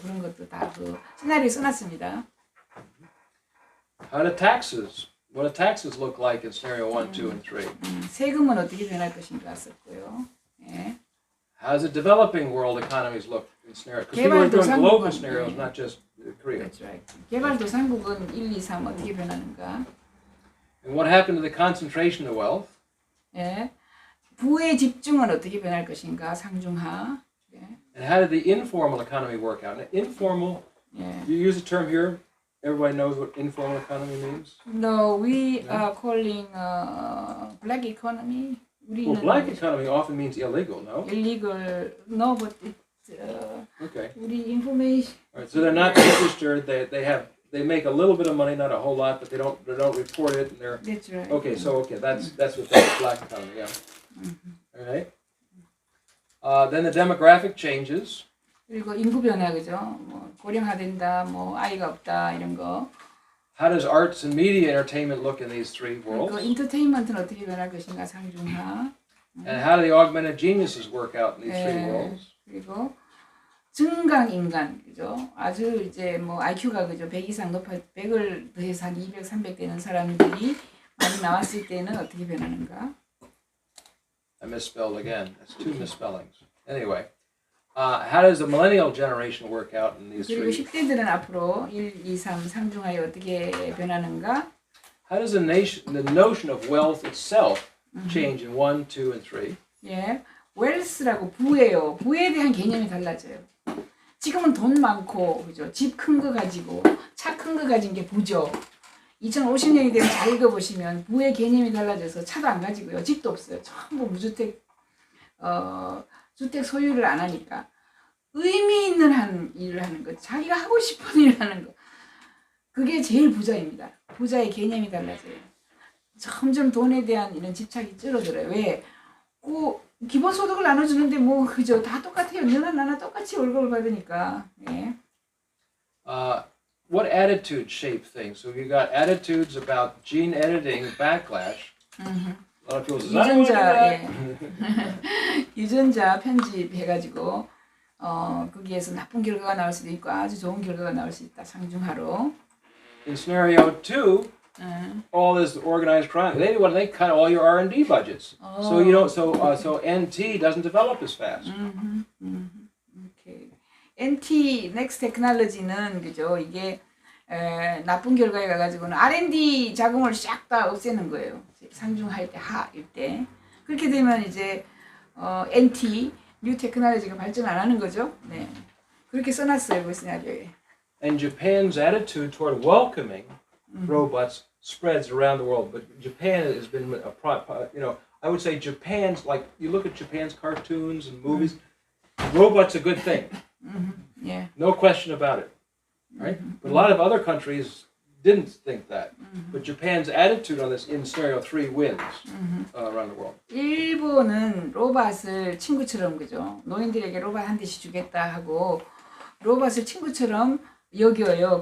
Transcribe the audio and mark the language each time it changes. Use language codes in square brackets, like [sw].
[ko] 그런 것도 다 그 시나리오에 써놨습니다. [en] How do taxes? What do taxes look like in scenario 1, 2, and 3? [ko] 세금은 어떻게 변할 것인가 썼고요. 예. [en] How does the developing world economies look in scenario? Because people are doing global scenarios, not just Korea. That's right. [ko] 개발도상국은 1, 2, 3 어떻게 변하는가? [en] And what happened to the concentration of wealth? [ko] 예. 부의 집중은 어떻게 변할 것인가? 상중하. 예. [en] And how did the informal economy work out? Now, informal, [ko] 예. [en] you use the term here. Everybody knows what informal economy means. No, we are calling black economy. Well, black economy often means illegal, no? illegal. No, but it's Okay. [ko] 우리 information. [en] All right. So they're not registered. They make a little bit of money, not a whole lot, but they don't report it, and they're That's right. okay. So that's what that's black economy. Yeah. All right. Then the demographic changes. [ko] 그리고 인구 변화 그죠? 뭐 고령화된다, 뭐 아이가 없다 이런 거. [en] How does arts and media entertainment look in these three worlds? [ko] 그 인터테인먼트는 어떻게 변할 것인가 상중하. [en] And how do the augmented geniuses work out in these three worlds? [ko] 그리고 증강 인간 그죠? 아주 이제 뭐 IQ가 그죠? 100 이상 높아 100을 더해서 한 200, 300 되는 사람들이 많이 나왔을 때는 어떻게 변하는가? [en] I misspelled again. That's two misspellings. Anyway, how does the millennial generation work out in these [ko] 그리고 [en] three? [ko] 10대들은 앞으로 1, 2, 3 상중하에 어떻게 변하는가? [en] How does the notion of wealth itself change in 1, 2, and 3? [ko] 예, 웰스라고 부예요. 부에 대한 개념이 달라져요. 지금은 돈 많고 그죠? 집 큰 거 가지고 차 큰 거 가진 게 부죠. 2050년이 되면 잘 읽어보시면 부의 개념이 달라져서 차도 안 가지고요. 집도 없어요. 전부 무주택 주택 소유를 안 하니까 의미 있는 일을 하는 거, 자기가 하고 싶은 일을 하는 거, 그게 제일 부자입니다. 부자의 개념이 달라져요. 점점 돈에 대한 이런 집착이 줄어들어요. 왜? 기본소득을 나눠주는데 뭐 그죠? 다 똑같아요. 너나 나나 똑같이 월급을 받으니까. 예. [en] What attitudes shape things? So you got attitudes about gene editing backlash. A lot of people say, I don't want to do that. [ko] 유전자 편집해가지고 거기에서 나쁜 결과가 나올 수도 있고 아주 좋은 결과가 나올 수 있다. 상중하로. [en] In scenario 2, all this organized crime. They cut all your R&D budgets. So you don't. So NT doesn't develop as fast. [ko] 오케이. NT Next Technology는 그죠? 이게 나쁜 결과에 가가지고는 R&D 자금을 싹 다 없애는 거예요. 상중할 때 하일 때 그렇게 되면 이제 NT New Technology가 발전 안 하는 거죠. 네, 그렇게 써놨어요 그 시나리오에. [en] And Japan's attitude toward welcoming robots spreads around the world. But Japan has been I would say Japan's, like, you look at Japan's cartoons and movies, robots a good thing. Yeah. No question about it. Right? But a lot of other countries didn't think that. But Japan's attitude on this in scenario 3 wins around the world. [ko] 일본은 로봇을 친구처럼 그죠? 노인들에게 로봇 한 대씩 주겠다 하고 로봇을 친구처럼 여겨요.